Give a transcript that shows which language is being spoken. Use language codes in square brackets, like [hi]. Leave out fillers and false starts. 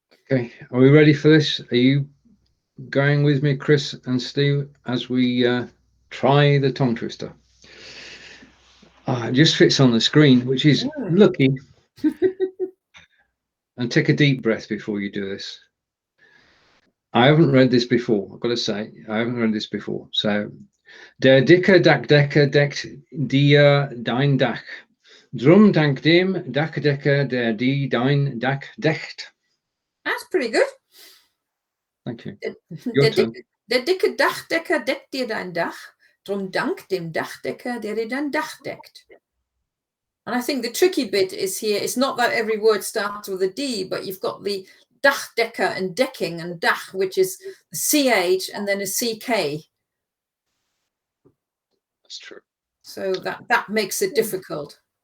[en] Okay, are we ready for this? Are you going with me, Chris and Steve, as we try the tongue twister? It just fits on the screen, which is lucky. And take a deep breath before you do this. I haven't read this before, I've got to say. I haven't read this before. [de] So, der dicke Dachdecker deckt dein Dach. Drum dank dem Dachdecker dein Dach deckt. [en] That's pretty good. Thank you. [de] Der dicke Dachdecker deckt dir dein Dach, drum dank dem Dachdecker, der dir dein Dach deckt. [en] And I think the tricky bit is here, it's not that every word starts with a D, but you've got the Dachdecker and decking and Dach, which is a CH and then a CK. That's true. So that makes it difficult.